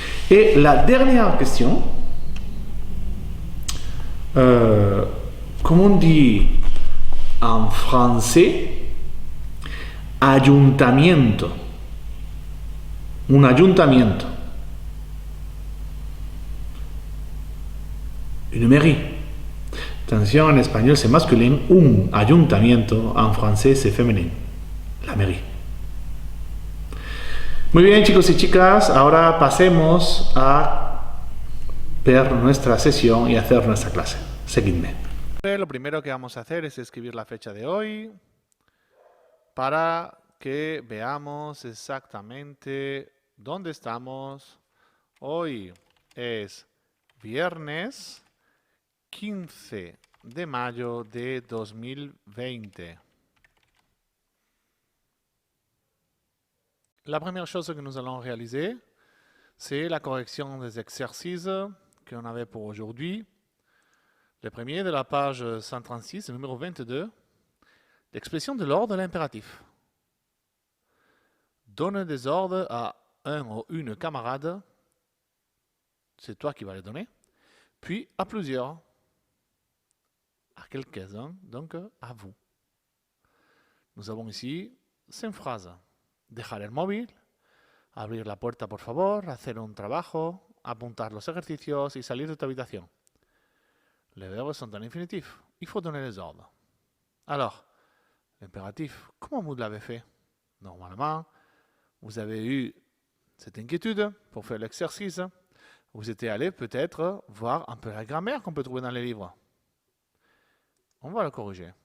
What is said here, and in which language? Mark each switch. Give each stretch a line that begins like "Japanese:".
French: Et la dernière question, comme on dit en français, ayuntamiento. Un ayuntamiento. Une mairie. Attention, en espagnol c'est masculin, un ayuntamiento, en français c'est féminin, la mairie.
Spanish: Muy bien, chicos y chicas, ahora pasemos a ver nuestra sesión y hacer nuestra clase. Seguidme. Lo primero que vamos a hacer es escribir la fecha de hoy para que veamos exactamente dónde estamos. Hoy es viernes 15 de mayo de 2020.
French: La première chose que nous allons réaliser, c'est la correction des exercices qu'on avait pour aujourd'hui. Le premier de la page 136, numéro 22, l'expression de l'ordre de l'impératif. Donne des ordres à un ou une camarade, c'est toi qui vas les donner, puis à plusieurs, à quelques-uns, donc à vous. Nous avons ici 5 phrases.
Spanish: Dejar el móvil, abrir la puerta por favor, hacer un trabajo, apuntar los ejercicios y salir de tu habitación.
French: Les verbes sont en infinitif. Il faut donner les ordres. Alors, l'impératif, comment vous l'avez fait? Normalement, vous avez eu cette inquiétude pour faire l'exercice. Vous étiez allé peut-être voir un peu la grammaire qu'on peut trouver dans les livres. On va le corriger.